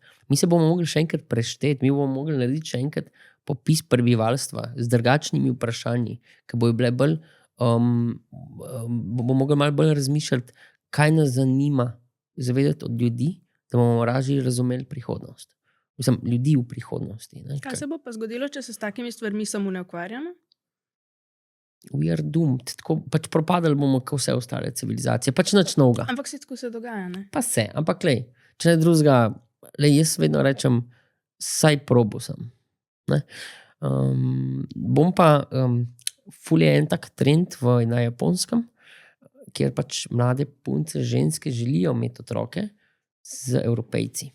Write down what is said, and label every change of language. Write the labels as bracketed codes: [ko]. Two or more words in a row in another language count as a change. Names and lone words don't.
[sl] Mi se bomo mogli še enkrat prešteti, mi bomo mogli narediti še enkrat popis prebivalstva z drugačnimi vprašanji, ki bojo bile bolj, bomo mogli malo bolj razmišljati, kaj nas zanima, zavedati od ljudi, da bomo lažje razumeli prihodnost. Mislim, ljudi v prihodnosti. Ne? Kaj se bo pa zgodilo, če se s takimi stvarmi samo ne ukvarjamo? [en] we are doomed. [sl] Tako pač propadali bomo, kot vse ostale civilizacije. Pač nič novega. Ampak se tako se dogaja, ne? Pa se, ampak lej, če ne drugega, jaz vedno rečem, saj probo sem. Ne? Bom pa, ful je en tak trend na Japonskem, kjer pač mlade punce, ženske želijo imeti otroke z Evropejci.